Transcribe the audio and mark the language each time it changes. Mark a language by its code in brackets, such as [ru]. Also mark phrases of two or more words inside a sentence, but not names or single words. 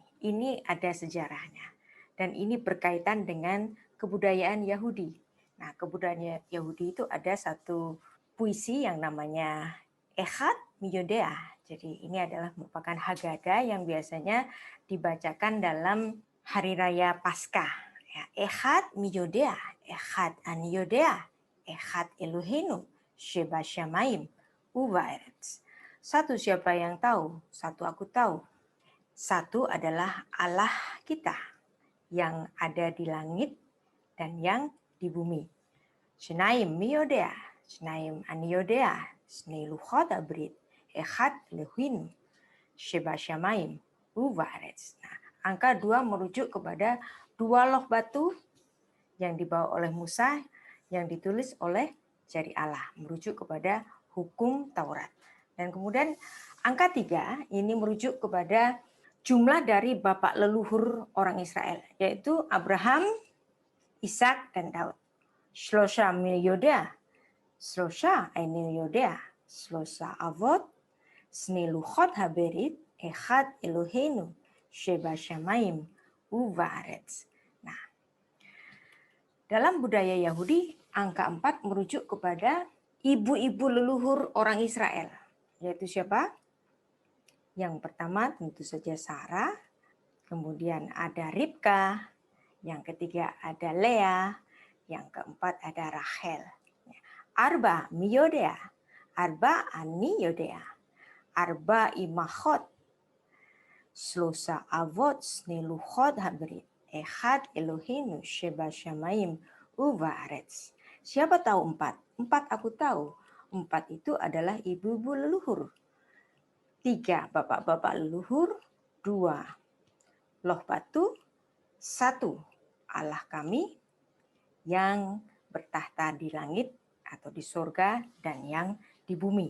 [id] Ini ada sejarahnya dan ini berkaitan dengan kebudayaan Yahudi. Nah, kebudayaan Yahudi itu ada satu puisi yang namanya Echad Miyodea. Jadi ini adalah merupakan Haggadah yang biasanya dibacakan dalam hari raya Paskah. Ya, [he] אחד מי יודע, אחד אני יודע, אחד אלוהינו, שב שמים, ובארץ. [id] Satu siapa yang tahu, satu aku tahu. Satu adalah Allah kita yang ada di langit dan yang di bumi. [he] שניים מי יודע, שניים אני יודע, שני לוחות הברית, אחד אלוהינו, שב שמים, ובארץ. [id] Nah, angka 2 merujuk kepada 2 loh batu yang dibawa oleh Musa, yang ditulis oleh jari Allah, merujuk kepada hukum Taurat. Dan kemudian angka 3 ini merujuk kepada jumlah dari bapak leluhur orang Israel, yaitu Abraham, Ishak, dan Daud. [he] שלושה מי יודע, שלושה אני שלושה אבות, שני לוחות הברית, אחד אלוהינו, שב שמים, ובארץ. [id] Nah, dalam budaya Yahudi, angka 4 merujuk kepada ibu-ibu leluhur orang Israel. Yaitu siapa? Yang pertama tentu saja Sarah, kemudian ada Ribka, yang ketiga ada Lea, yang keempat ada Rachel. [he] ארבע מי יודע, ארבע אני יודע, ארבע אמהות, שלושה אבות שני לוחות הברית, אחד אלוהינו שב שמים ובארץ. [id] Siapa tahu 4? 4 aku tahu. 4 itu adalah ibu-ibu leluhur. 3 bapak-bapak leluhur, 2 loh batu, 1 Allah kami yang bertahta di langit atau di surga dan yang di bumi.